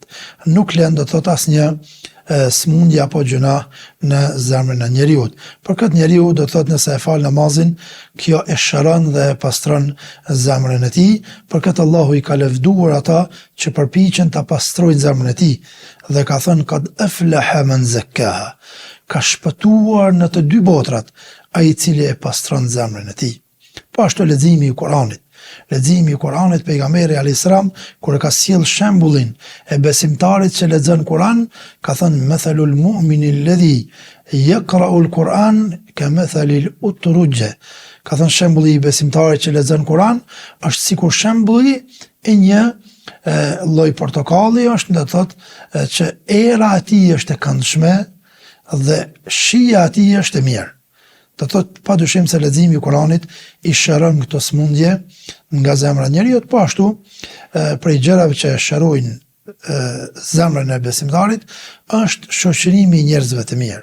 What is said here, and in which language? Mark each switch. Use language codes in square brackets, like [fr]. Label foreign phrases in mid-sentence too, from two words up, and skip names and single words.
[sq] Nuk lën, do të thot, asnjë smundje apo gjuna në zemrën e njeriu. Për këtë njeriu do të thot, nëse e fal namazin, kjo e shëron dhe e pastron zemrën e tij. Për këtë Allahu i ka lëvduar ata që përpiqen ta pastrojnë zemrën e tij dhe ka thënë: [ar] قد أفلح من زكاها. [sq] Ka shpëtuar në të dy botrat ai i cili e pastron zemrën e tij. Po ashtu leximi i Kuranit. Leximi i Kuranit, pejgamberi [ar] عليه السلام [sq] kur ka sjell shembullin e besimtarit që lexon Kur'an, ka thënë: [ar] مثل المؤمن الذي يقرأ القرآن كمثل الأترجة. [sq] Ka thënë shembulli i besimtarit që lexon Kur'an është sikur shembulli i një lloj portokalli është, do të thotë që era e tij është e këndshme dhe shija e tij është e mirë. Do të thotë padyshim se leximi i Kuranit i shëron këto smundje nga zemra e njeriu, po ashtu prej gjërave që shërojnë zemrën e besimtarit është shoqërimi i njerëzve të mirë.